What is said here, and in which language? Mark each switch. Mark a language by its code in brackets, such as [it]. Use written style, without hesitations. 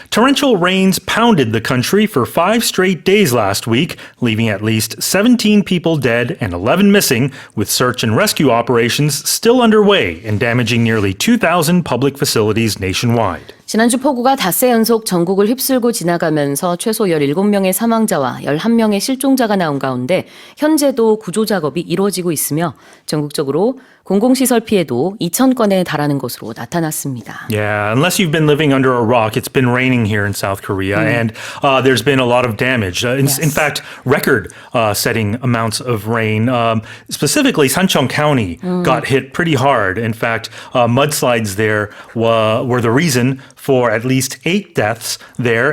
[en] Torrential rains pounded the country for 5 straight days last week, leaving at least 17 people dead and 11 missing, with search and rescue operations still underway and damaging nearly 2,000 public facilities nationwide. [ko] 지난주 폭우가 닷새 연속 전국을 휩쓸고 지나가면서 최소 17명의 사망자와 11명의 실종자가 나온 가운데 현재도 구조 작업이 이뤄지고 있으며 전국적으로 공공시설 피해도 2,000건에 달하는 것으로 나타났습니다. [en] Yeah, unless you've been living under a rock, it's been raining here in South Korea, and there's been a lot of damage. In fact, record-setting amounts of rain. Specifically, Sancheong County got hit pretty hard. In fact, mudslides there were the reason for at least 8 deaths there.